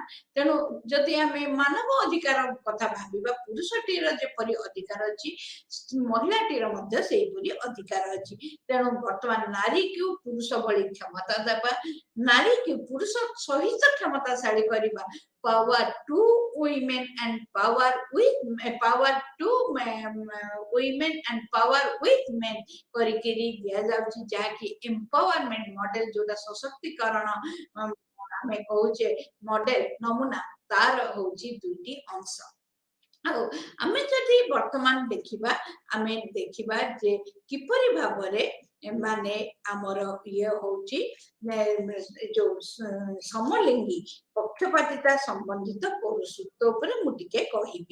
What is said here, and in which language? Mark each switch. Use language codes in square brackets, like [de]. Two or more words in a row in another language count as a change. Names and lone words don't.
[or] ତେଣୁ ଯଦି ଆମେ ମାନବ ଅଧିକାର କଥା ଭାବିବା, ପୁରୁଷଟିର ଯେପରି ଅଧିକାର ଅଛି ମହିଳାଟିର ମଧ୍ୟ ସେହିପରି ଅଧିକାର ଅଛି। ତେଣୁ ବର୍ତ୍ତମାନ ନାରୀକୁ ପୁରୁଷ ଭଳି କ୍ଷମତା ଦେବା, ନାରୀକୁ ପୁରୁଷ ସହିତ କ୍ଷମତାଶାଳୀ କରିବା, [en] power to women and power to women and power with men [or] କରିକିରି ଦିଆଯାଉଛି, ଯାହାକି [en] empowerment model, [or] ଯୋଉଟା ସଶକ୍ତିକରଣ ଆମେ କହୁଛେ ମଡେଲ ନମୁନା, ତାର ହଉଛି ଦୁଇଟି ଅଂଶ। ଆଉ ଆମେ ଯଦି ବର୍ତ୍ତମାନ ଦେଖିବା, ଆମେ ଦେଖିବା ଯେ କିପରି ଭାବରେ ମାନେ ଆମର ଇଏ ହଉଛି ଯୋଉ ସମଲିଙ୍ଗୀ ପକ୍ଷପାତିତା ସମ୍ବନ୍ଧିତ ପୌରୁଷତ୍ୱ ଉପରେ ମୁଁ ଟିକେ କହିବି।